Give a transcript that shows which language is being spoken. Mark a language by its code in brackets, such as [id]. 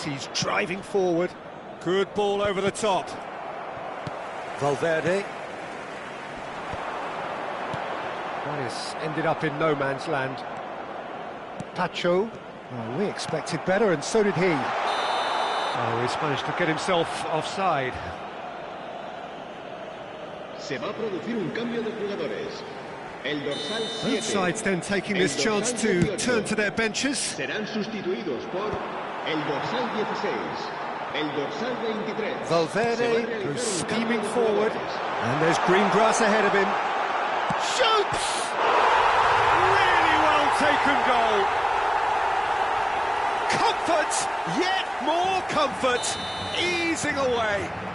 [en] He's driving forward. Good ball over the top. Valverde. Juarez ended up in no man's land. Pacho. Oh, we expected better, and so did he. Oh, he's managed to get himself offside. [es] Se va a producir un cambio de jugadores. El dorsal 7. [en] Both sides then taking this chance to turn to their benches. [es] Serán sustituidos por el dorsal 16, el dorsal 23. [en] Valverde goes steaming forward, and there's green grass ahead of him. Shoots! Really well taken goal. Comfort, yet more comfort, easing away.